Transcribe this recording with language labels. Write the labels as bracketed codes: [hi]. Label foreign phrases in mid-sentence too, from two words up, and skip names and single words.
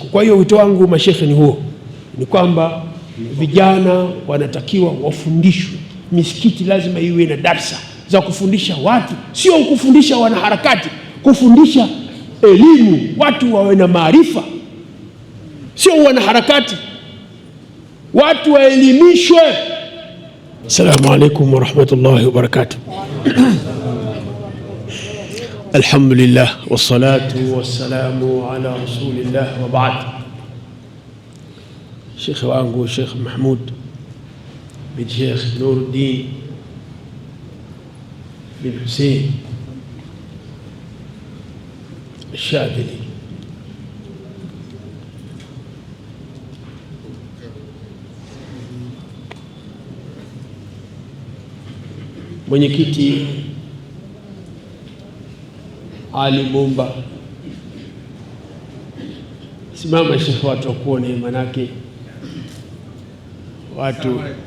[sw] Kwa hiyo wito wangu mashekhe ni huo, ni kwamba vijana wanatakiwa wafundishwe. Misikiti lazima iwe na darsa za kufundisha watu, sio kufundisha wanaharakati, kufundisha elimu, watu wawe na maarifa, sio wanaharakati, watu waelimishwe. [ar] السلام عليكم ورحمة الله وبركاته. الحمد لله والصلاة والسلام على رسول الله وبعد. [sw] Sheikh wangu Sheikh Mahmud bin Sheikh Nuruddin bin Hussein Shadili, mwenyekiti Ali Mumba, simama Sheikh, watu wakuone, manake watu.